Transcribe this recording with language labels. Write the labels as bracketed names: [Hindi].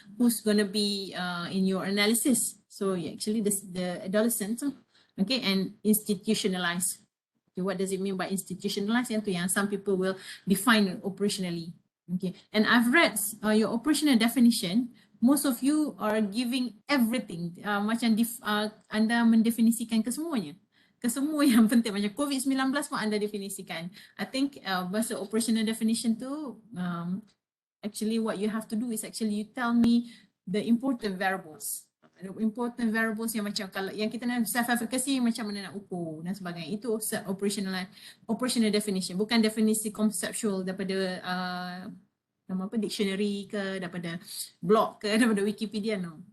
[English] Who's gonna be in your analysis. So yeah, actually the adolescents, okay, and institutionalized. Okay, what does it mean by institutionalized? Yang some people will define operationally. Okay, and I've read your operational definition. Most of you are giving everything. [Malay] Macam anda mendefinisikan kesemuanya. Kesemua yang penting macam COVID-19 pun anda definisikan. [English] I think [Malay] bahasa [English] operational definition [Malay] tu [English] actually what you have to do is actually you tell me the important variables. The important variables [Malay] yang macam kalau yang kita nak self-efficacy macam mana nak ukur dan sebagainya. Itu operational definition, bukan definisi conceptual daripada nama apa, dictionary ke, daripada blog ke, daripada Wikipedia, no.